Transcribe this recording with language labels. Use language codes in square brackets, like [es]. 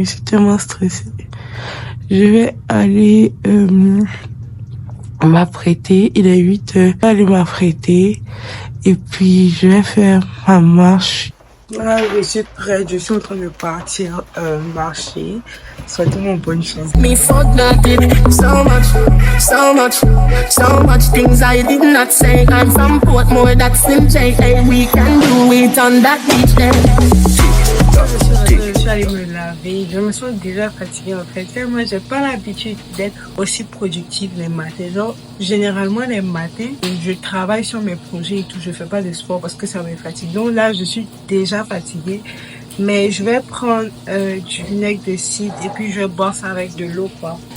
[fr] Je suis tellement stressée. Je vais aller m'apprêter. Il est 8 heures. Je vais aller m'apprêter. Et puis, je vais faire ma marche. Là, je suis prête. Je suis en train de partir marcher. Souhaitez-moi bonne chance. [en] Me forgot it so much, so much, so much things I did not say. I'm from Portmore, that's in JA. We can do it on that beach there. [fr] Je suis allée me laver. Je me sens déjà fatiguée en fait. Moi, j'ai pas l'habitude d'être aussi productive les matins. Genre, généralement les matins, je travaille sur mes projets et tout. Je fais pas de sport parce que ça me fatigue. Donc là, je suis déjà fatiguée. Mais je vais prendre du vinaigre de cidre et puis je vais boire ça avec de l'eau quoi.